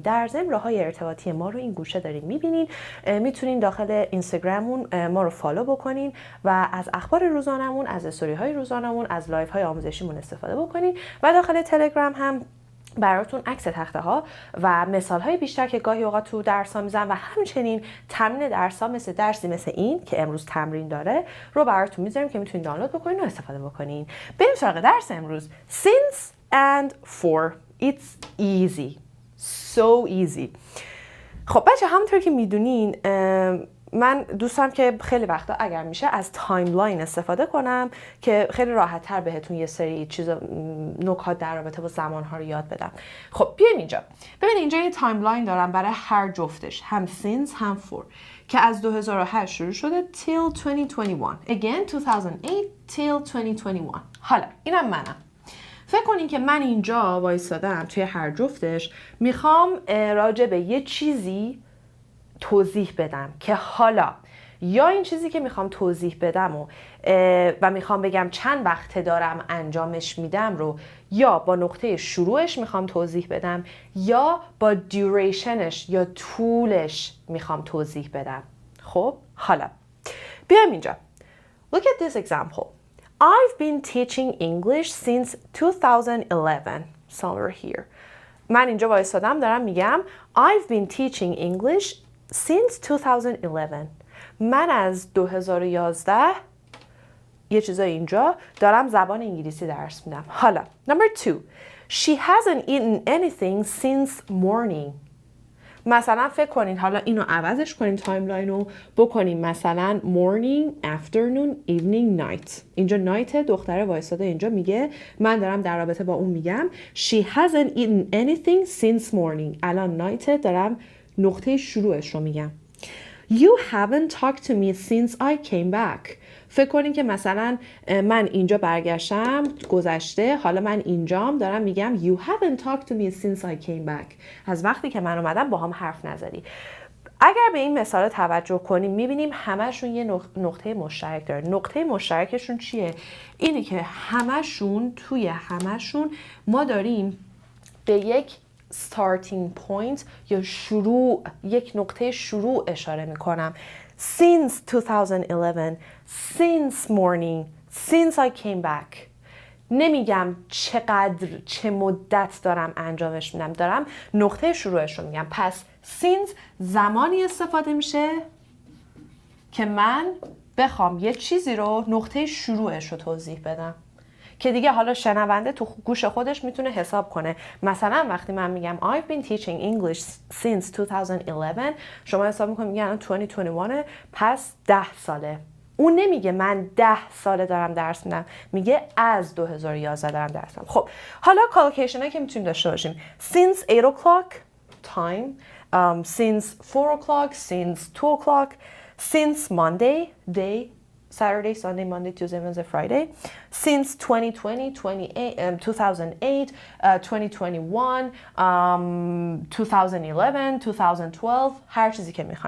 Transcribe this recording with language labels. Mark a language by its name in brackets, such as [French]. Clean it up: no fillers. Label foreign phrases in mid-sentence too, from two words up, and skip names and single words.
[Persian] در ضمن راههای ارتباطی ما رو این گوشه دارین میبینین. میتونین داخل اینستاگراممون ما رو فالو بکنین و از اخبار روزانمون، از استوری های روزانمون، از لایف های آموزشیمون استفاده بکنین و داخل تلگرام هم براتون عکس تخته ها و مثال های بیشتر که گاهی اوقات تو درس ها میزنم و همچنین تمرین درس ها مثل درسی مثل این که امروز تمرین داره رو براتون میذاریم که میتونین دانلود بکنین و استفاده بکنین. بریم سراغ درس امروز. [English] Since and for. It's easy. So easy. [Persian] خب بچه، همونطور که میدونین من دوستم که خیلی وقتا اگر میشه از تایملاین استفاده کنم که خیلی راحت تر بهتون یه سری چیزا، نکات در رابطه با زمانها رو یاد بدم. خب بیاین اینجا. ببینید اینجا یه تایملاین دارم برای هر جفتش، هم since هم for، که از 2008 شروع شده till 2021. [English] Again 2008 till 2021. [Persian] حالا اینم منم. فکر کنین که من اینجا وایسادم توی هر جفتش، میخوام راجع به یه چیزی توضیح بدم که حالا یا این چیزی که میخوام توضیح بدم و میخوام بگم چند وقت دارم انجامش میدم رو یا با نقطه شروعش میخوام توضیح بدم یا با دیوریشنش یا طولش میخوام توضیح بدم. خب حالا بیایم اینجا. [English] Look at this example. I've been teaching English since 2011. Somewhere here. [Persian] من اینجا وایسادم دارم میگم [English] I've been teaching English since 2011. [Persian] من از 2011 یه چیزای اینجا دارم زبان انگلیسی درس میدم. حالا number 2. [English] She hasn't eaten anything since morning. [Persian] مثلا فکر کنین، حالا اینو عوضش کنین، تایملاین رو بکنین مثلا [English] morning, afternoon, evening, night. [Persian] اینجا night، دختره وایساده اینجا میگه من دارم در رابطه با اون میگم [English] she hasn't eaten anything since morning. [Persian] الان night دارم نقطه شروعش رو میگم. [English] You haven't talked to me since I came back. [Persian] فکر کنین که مثلا من اینجا برگشتم گذشته، حالا من اینجام دارم میگم [English] You haven't talked to me since I came back. [Persian] از وقتی که من اومدم با هم حرف نزدی. اگر به این مثال توجه کنیم میبینیم همشون یه نقطه مشترک داره. نقطه مشترکشون چیه؟ اینه که توی همشون ما داریم به یک [English] starting point [Persian] یا شروع، یک نقطه شروع اشاره میکنم. [English] Since 2011, since morning, since I came back. [Persian] نمیگم چه مدت دارم انجامش میدم، دارم نقطه شروعش رو میگم. پس since زمانی استفاده میشه که من بخوام یه چیزی رو نقطه شروعش رو توضیح بدم، که دیگه حالا شنونده تو گوش خودش میتونه حساب کنه. مثلا وقتی من میگم [English] I've been teaching English since 2011، [Persian] شما حساب میکنید میگه الان 2021، پس 10 ساله. اون نمیگه من 10 ساله دارم درس میدم، میگه از 2011 دارم درس میدم. خب حالا کالوکیشن هایی که میتونیم داشته باشیم: [English] since 8 o'clock time, since 4 o'clock, since 2 o'clock, since Monday, day, Saturday, Sunday, Monday, Tuesday, Wednesday, Friday, since 2020, 2008, 2021, 2011, 2012, [Persian] هر چیزی که میخواین.